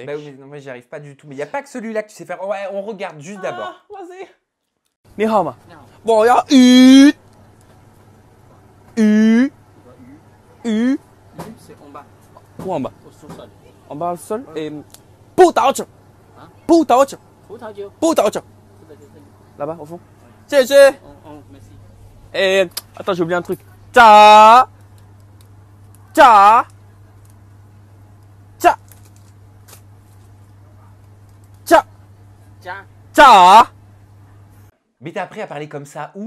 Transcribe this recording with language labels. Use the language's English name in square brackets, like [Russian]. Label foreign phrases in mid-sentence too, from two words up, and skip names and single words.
[French] Bah oui, non, moi j'y arrive pas du tout. Mais il n'y a pas que celui-là que tu sais faire. Ouais, on regarde juste d'abord. Ah, vas-y. [Chinese] 你好吗. [French] Bon, il y a U. U. U. C'est en bas, Où en bas? au sous-sol. En bas au sol. Et. Pouta-ocha. Hein? Pouta-ocha. [Chinese] 葡萄酒， Pouta-ocha. 这个就是 [French] Là-bas, au fond. Chéché. merci. Et. Attends, j'ai oublié un truc. Tcha. Tcha. Tcha. Tcha. Tiens, Tcha. Mais t'as appris à parler comme ça où?